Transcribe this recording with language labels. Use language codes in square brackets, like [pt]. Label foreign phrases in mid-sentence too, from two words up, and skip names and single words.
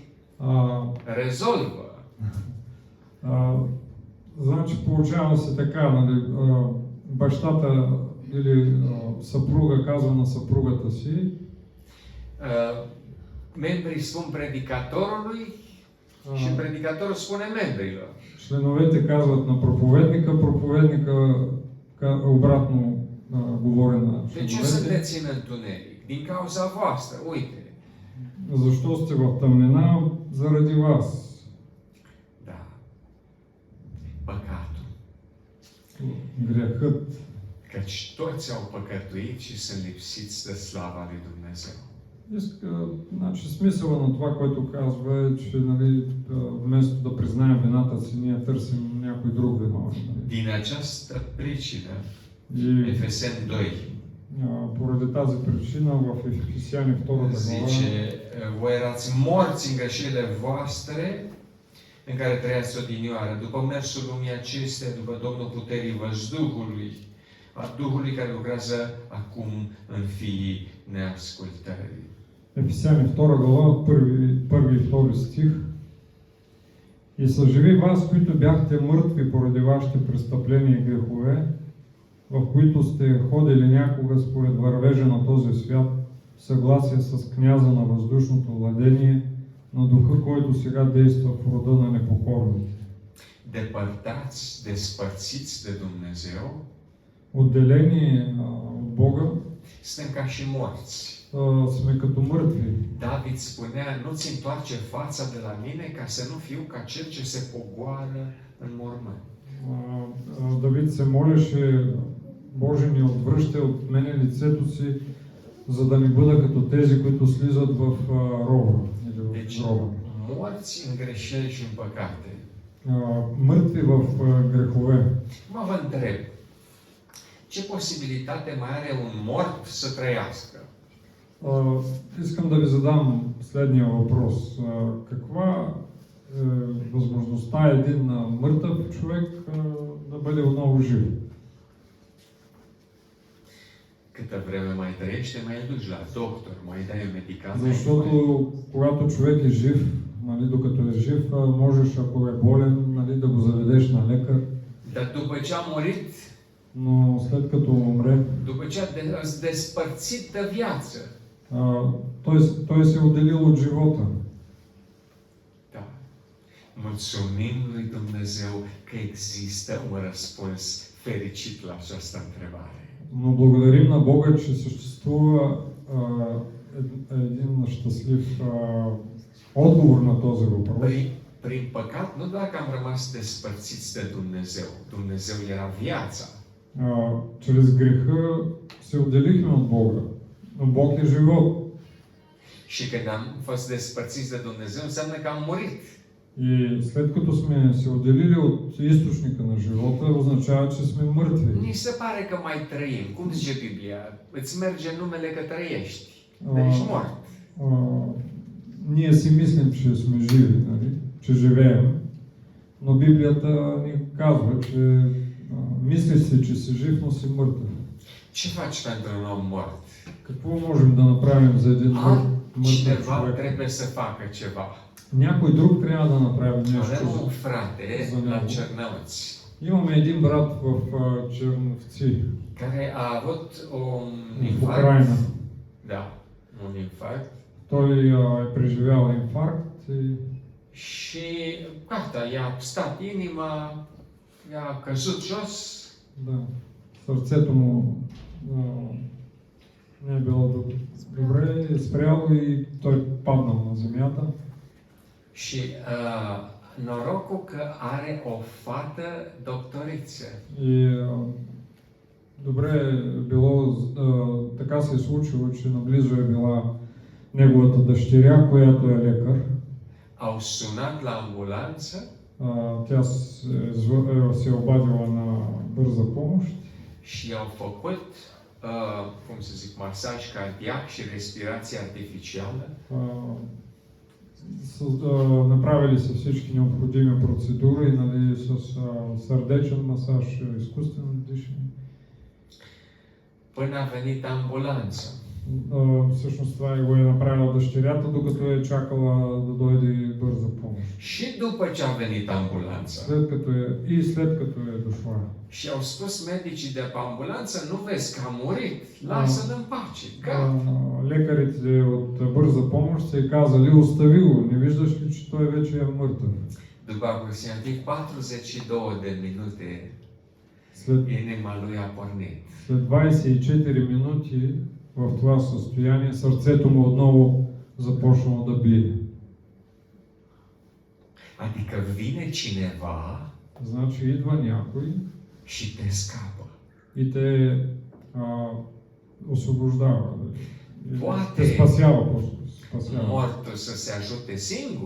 [ro] резолва. rezolvă. [bg] Значи получава се така, нали, бащата или съпруга казва на съпругата си, [ro] Membrii spun predicatorului și predicatorul spune membrilor. [bg] членовете казват на проповедника, проповедника обратно говори на [ro] De ce [bg] членовете. [ro] sunteți în întuneric? Din cauza voastră, uite. [bg] Защо сте в тъмнина? Заради вас. [ro] Da. Păcatul. [bg] Грехът. [ro] Căci toți au păcătuit și sunt lipsiți de slava lui Dumnezeu. [bg] Значи, смисъла на това, което казва е, че нали, вместо да признаем вината си, ние търсим някой друг виновен. [ro] Din această pricină, [bg] И [ro] Efeseni 2 [bg] поради тази причина в Ефесяни 2 глава [ro] zice, voi erați morți în greșelile voastre în care trăiați odinioară, după mersul lumii acestea, după domnul puterii văzduhului, a Duhului care lucrează acum în fiii neascultării. [bg] Ефесяни 2 глава, първи и втори стих. И съживи вас, които бяхте мъртви поради вашите престъпления и грехове, в които сте ходили някога според вървежа на този свят, в съгласие с княза на въздушното владение, на духа, който сега действа в рода на непокорните. [ro] Depărtați, despărțiți de Dumnezeu, [bg] Отделени от Бога, [ro] suntem ca și morți. [bg] сме като мъртви. [ro] David spunea, nu-ți întoarce fața de la mine ca să nu fiu ca cel ce se pogoară în mormânt. [bg] Давид се молеше, Боже, не отвръщай от мене лицето си, за да не бъда като тези, които слизат в рова или в [ro] Deci, [bg] гроба. [ro] morți în greșeli și în păcate. [bg] Мъртви в грехове. [ro] Mă vă întreb, ce posibilitate mai are un mort să trăiască? [bg] Искам да ви задам следния въпрос. Каква е възможността един мъртъв човек да бъде отново жив? [ro] Câtă vreme mai trăiește, mai îl duci la doctor, mai dai un medicament. [bg] Защото когато човек е жив, нали, докато е жив, можеш, ако е болен, нали, да го заведеш на лекар. [ro] Dar după ce a murit, [bg] Но след като умре, [ro] după ce a despărțit de viață, [bg] той се е отделил от живота. [ro] da. Mulțumim lui Dumnezeu că există un răspuns fericit la această întrebare. [bg] Но благодарим на Бога, че съществува един щастлив отговор на този въпрос. [ro] Prin păcat, nu doar că am rămas despărțiți de Dumnezeu. Dumnezeu era viața. [bg] Чрез греха се отделихме от Бога. Но Бог е живот. [ro] Și când am fost despărțiți de Dumnezeu, înseamnă că am murit. [bg] И след като сме се отделили от източника на живота, означава, че сме мъртви. [ro] Ni se pare că mai trăim. Cum zice Biblia? Îți merge numele că trăiești. Dar ești mort. [bg] Ние си мислим, че сме живи, нали? Че живеем, но Библията ни казва, че мислиш си, че си жив, но си мъртъв. [ro] Ce faci pentru un om mort? [bg] Какво можем да направим за един мъртъв [ro] Cineva [bg] човек? [ro] trebuie să facă ceva. [bg] Някой друг трябва да направи [ro] Avem un [bg] нещо. [ro] frate [bg] за [ro] la [bg] него. [ro] Cernăuți [bg] Имаме един брат в Черновци, [ro] care a avut un [bg] в [ro] infarct. [bg] Украина. [ro] Da, un infarct. [bg] Той е преживял инфаркт и [ro] Și gata, i-a stat inima, i-a căzut jos. [bg] да, сърцето му не е било добре, е спряло и той паднал на земята. [ro] Și norocul că are o fată doctoriță. [bg] И добре е било, така се е случило, че наблизо е била неговата дъщеря, която е лекар. [ro] Au sunat la ambulanță [bg] Тя се е обадила на бърза помощ [ro] și i-au făcut, cum să zic, masaj cardiac și respirație artificială. [bg] Направили са всички необходими процедури, нали, с сърдечен масаж, изкуствено дишане. [ro] Până a venit ambulanța. [bg] Всъщност това го е направила дъщерята, докато е чакала да дойде бърза помощ. [ro] Și după ce a venit ambulanța. [bg] След като е дошла. [ro] Și au spus medicii de pe ambulanță, nu vezi că a murit, lasă-l în pace, gata. [bg] Лекарите от бърза помощ се казали, остави го, не виждаш ли, че той вече е мъртъв. [ro] După aproximativ 42 de minute, [bg] След [ro] inima lui a pornit. [bg] След 24 минути в това състояние сърцето му отново започнало да бие. [ro] Adică vine cineva [bg] Значи идва някой [ro] și te scapă. [bg] и те освобождава. [ro] Poate [bg] Те спасява просто. Спасява. [ro] mortul să se ajute singur.